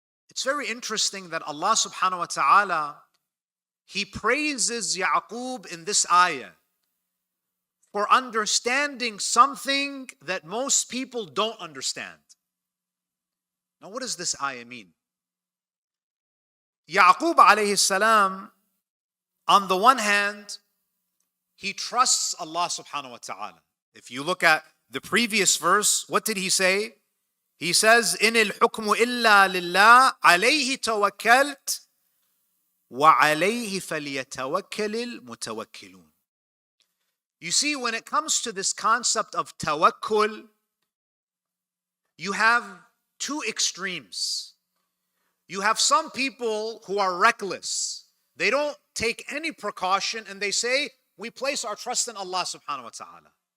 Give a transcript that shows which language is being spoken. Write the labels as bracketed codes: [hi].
[en] It's very interesting that Allah subhanahu wa ta'ala, He praises Yaqub in this ayah for understanding something that most people don't understand. Now, what does this ayah mean? Yaqub alayhi salam, on the one hand, he trusts Allah subhanahu wa ta'ala. If you look at the previous verse, what did he say? He says, [ar] إِنِ الْحُكْمُ إِلَّا لِلَّهِ عَلَيْهِ تَوَكَّلْتُ وَعَلَيْهِ فَلْيَتَوَكَّلِ الْمُتَوَكِّلُونَ. [en] You see, when it comes to this concept of tawakkul, you have two extremes. You have some people who are reckless. They don't take any precaution and they say, we place our trust in Allah subhanahu wa ta'ala.